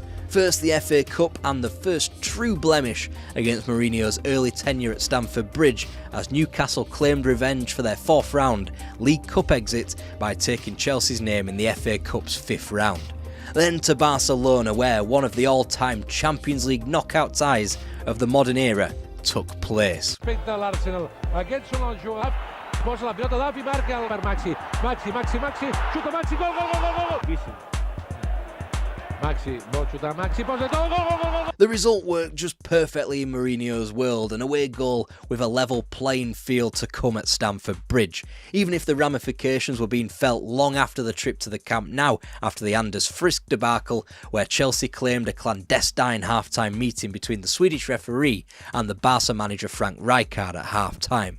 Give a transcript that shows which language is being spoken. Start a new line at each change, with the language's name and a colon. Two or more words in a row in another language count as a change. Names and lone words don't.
English: First the FA Cup and the first true blemish against Mourinho's early tenure at Stamford Bridge as Newcastle claimed revenge for their 4th round League Cup exit by taking Chelsea's name in the FA Cup's 5th round. Then to Barcelona, where one of the all-time Champions League knockout ties of the modern era took place.
Catalan: Posa la pilota d'Alpi, marca per Maxi, Maxi, xuta Maxi, gol, gol, gol, gol, gol!
English: The result worked just perfectly in Mourinho's world, an away goal with a level playing field to come at Stamford Bridge, even if the ramifications were being felt long after the trip to the Camp Nou after the Anders Frisk debacle, where Chelsea claimed a clandestine half-time meeting between the Swedish referee and the Barca manager Frank Rijkaard at half-time.